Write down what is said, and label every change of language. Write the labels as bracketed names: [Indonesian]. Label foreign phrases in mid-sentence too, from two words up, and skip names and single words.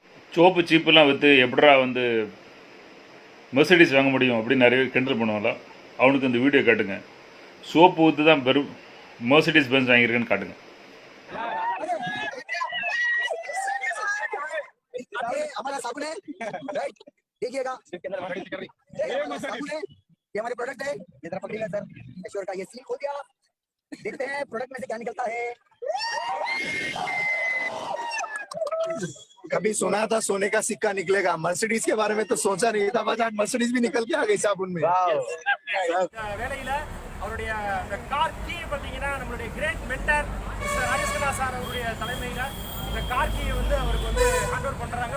[Tamil] சோப்பு சீப்புலாம் விற்று எப்படா வந்து மெர்சடிஸ் வாங்க முடியும் அப்படின்னு நிறைய பேர் கிண்டல் பண்ணுவாங்களா. அவனுக்கு இந்த வீடியோ காட்டுங்க. சோப்பு ஊற்று தான் பெரும் மெர்சடிஸ் பென்ஸ் வாங்கியிருக்கேன்னு காட்டுங்க. [Hindi] हमारा साबुन है, राइट? देखिएगा, साबुन है, ये हमारे प्रोडक्ट है। ये जरा पकड़िएगा सर, एश्योर का ये सील खोल दिया। देखते हैं प्रोडक्ट में से क्या निकलता है। कभी सुना था सोने का सिक्का निकलेगा, मर्सिडीज के बारे में तो सोचा नहीं था, बस आज मर्सिडीज भी निकल के आ गई साबुन में। [Tamil] வேலையில அவருடைய [English] car key [Tamil] பார்த்தீங்கன்னா நம்மளுடைய [English] great mentor Mister [Tamil] ராஜேஷ்குமார் சார் அவருடைய தலைமையில் இந்த கார் கீயை வந்து அவருக்கு வந்து [English] hand over [Tamil] பண்ணுறாங்க.